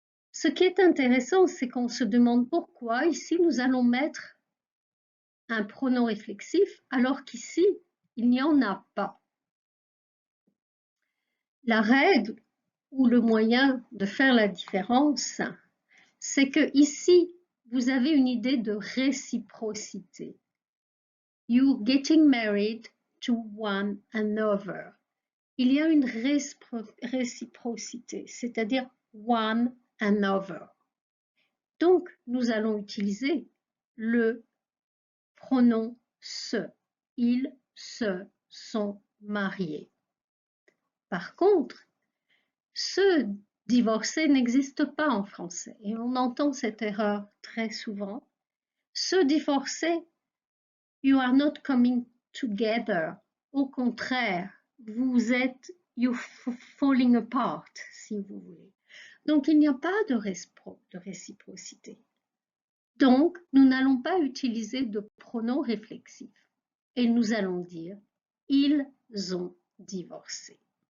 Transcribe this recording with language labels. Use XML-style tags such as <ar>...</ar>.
<fr>Ce qui est intéressant, c'est qu'on se demande pourquoi ici nous allons mettre un pronom réflexif alors qu'ici il n'y en a pas. La règle ou le moyen de faire la différence, c'est que ici vous avez une idée de réciprocité.</fr> <en>You're getting married to one another.</en> <fr>Il y a une réciprocité, c'est-à-dire</fr> <en>one another.</en> <fr>Donc, nous allons utiliser le pronom se. Ils se sont mariés. Par contre, se divorcer n'existe pas en français et on entend cette erreur très souvent.</fr> <en>Se divorcer, you are not coming together.</en> <fr>Au contraire, vous êtes</fr> <en>you're falling apart,</en> <fr>si vous voulez. Donc, il n'y a pas de réciprocité. Donc, nous n'allons pas utiliser de pronom réflexif et nous allons dire « ils ont divorcé ».</fr>